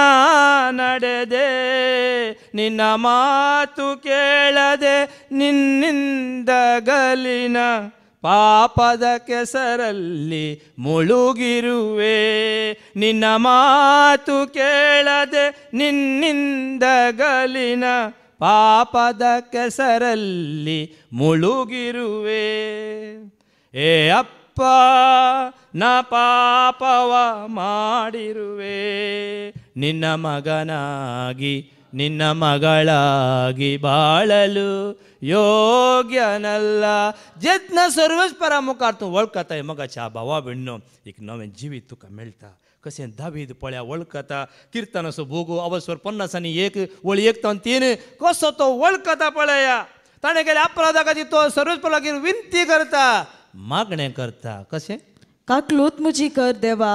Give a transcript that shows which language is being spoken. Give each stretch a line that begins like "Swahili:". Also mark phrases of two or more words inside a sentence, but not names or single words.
Kannada: ನಡೆದೆ ನಿನ್ನ ಮಾತು ಕೇಳದೆ ನಿನ್ನಿಂದ ಗಲಿನ ಪಾಪದ ಕೆಸರಲ್ಲಿ ಮುಳುಗಿರುವೆ ನಿನ್ನ ಮಾತು ಕೇಳದೆ ನಿನ್ನಿಂದ ಗಲಿನ ಪಾಪದ ಕೆಸರಲ್ಲಿ ಮುಳುಗಿರುವೆ ಏ ಅಪ್ಪ ನಾ ಪಾಪವ ಮಾಡಿರುವೆ ನಿನ್ನ ಮಗನಾಗಿ ನಿನ್ನ ಮಗಳಾಗಿ ಬಾಳಲು योग्यनल्ला
Konkani: जेन्ना सर्वेस्परा मुखार तूं वळखताय मोगाच्या भावा भयणो एक नवें जिवीत तुका मेळटा कशें दावीद पळया वळखता किर्तनाचो भोगो अवस्वर 50 आनी 1 वळी 1 ते 3 कसो तो वळखता पळया ताणें केल्या अपराधा खातीर तो सर्वेस्परा लागीं विनंती करता मागणें करता कशें काकळूत म्हजी कर देवा